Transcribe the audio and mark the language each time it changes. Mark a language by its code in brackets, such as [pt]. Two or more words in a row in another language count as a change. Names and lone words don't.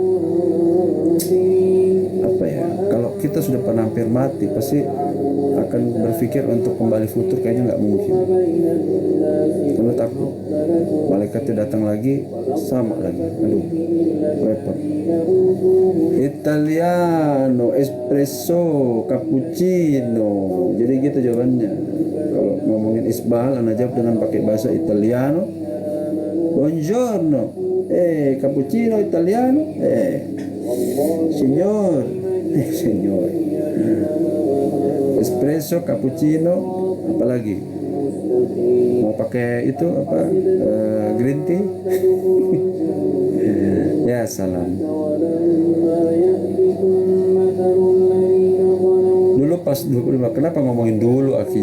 [id] Apa ya? Kalau kita sudah pernah hampir mati, pasti akan berpikir untuk kembali futur kayaknya nggak mungkin. Karena takut malaikatnya datang lagi, sama lagi. Aduh, repot. [it] Italiano, espresso, cappuccino. [id] Jadi gitu jawabannya. Kalau ngomongin isbal, anda jawab dengan pakai bahasa Italiano. [it] Buongiorno. Cappuccino Italiano. Signor. Signor. Espresso, cappuccino, [id] apalagi? Mau pakai itu apa? Green tea? [ar] Ya salam. [id] Dulu pas 25, kenapa ngomongin dulu, Aki?